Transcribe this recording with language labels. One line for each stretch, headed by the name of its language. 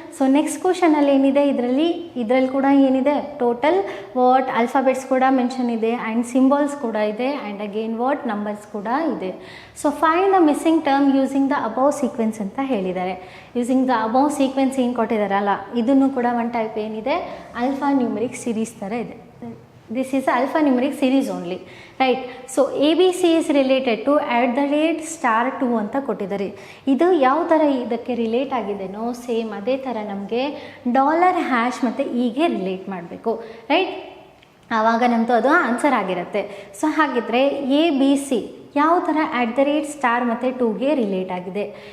Kannada: So next ಕ್ವಶನಲ್ಲಿ ಏನಿದೆ, ಇದರಲ್ಲಿ ಕೂಡ ಏನಿದೆ, ಟೋಟಲ್ ವಾಟ್ ಆಲ್ಫಾಬೆಟ್ಸ್ ಕೂಡ ಮೆನ್ಷನ್ ಇದೆ ಆ್ಯಂಡ್ ಸಿಂಬಲ್ಸ್ ಕೂಡ ಇದೆ ಆ್ಯಂಡ್ ಅಗೇನ್ ವಾಟ್ ನಂಬರ್ಸ್ ಕೂಡ ಇದೆ.
English: so find the missing term using the above sequence
Kannada: ಅಂತ ಹೇಳಿದ್ದಾರೆ. ಯೂಸಿಂಗ್ ದ ಅಬೌವ್ ಸೀಕ್ವೆನ್ಸ್ ಏನು ಕೊಟ್ಟಿದ್ದಾರಲ್ಲ, ಇದನ್ನು ಕೂಡ ಒನ್ ಟೈಪ್ ಏನಿದೆ, ಆಲ್ಫಾ ನ್ಯೂಮರಿಕ್ ಸೀರೀಸ್ ಥರ ಇದೆ.
English: This is alphanumeric series only, right? So ABC is related to @*2
Kannada: ಅಂತ ಕೊಟ್ಟಿದ್ದಾರೆ. ಇದು ಯಾವ ಥರ ಇದಕ್ಕೆ ರಿಲೇಟ್ ಆಗಿದೆನೋ ಸೇಮ್ ಅದೇ ಥರ ನಮಗೆ $# ಮತ್ತು ಹೀಗೆ ರಿಲೇಟ್ ಮಾಡಬೇಕು, ರೈಟ್? ಆವಾಗ ನಮ್ಮದು ಅದು ಆನ್ಸರ್ ಆಗಿರುತ್ತೆ. ಸೊ ಹಾಗಿದ್ರೆ ABC ಯಾವ ಥರ @* ಮತ್ತು 2ಗೆ ರಿಲೇಟ್ ಆಗಿದೆ?